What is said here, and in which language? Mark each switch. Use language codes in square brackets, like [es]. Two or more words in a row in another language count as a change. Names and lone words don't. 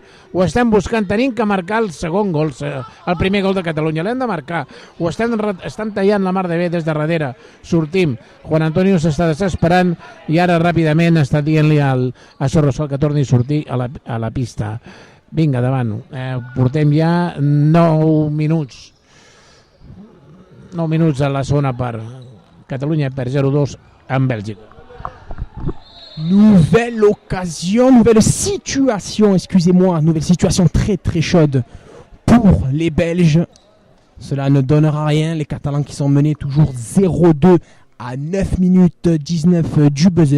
[ca] Ho estem buscant, tenim que marcar el segon gol, el primer gol de Catalunya, l'hem de marcar, ho estan tallant la mar de bé des de darrere, sortim, Juan Antonio s'està desesperant i ara ràpidament està dient-li a Sorrosol que torni a sortir a la pista. Vinga, davant. Portem ja 9 minuts. 9 minuts a la segona part. Catalunya perd 0-2 en Bèlgica. [fr] Nouvelle occasion, nouvelle situation, excusez-moi, nouvelle situation très très chaude pour les Belges. Cela ne donnera rien, les Catalans qui sont menés toujours 0-2 à 9 minutes 19 du buzzer.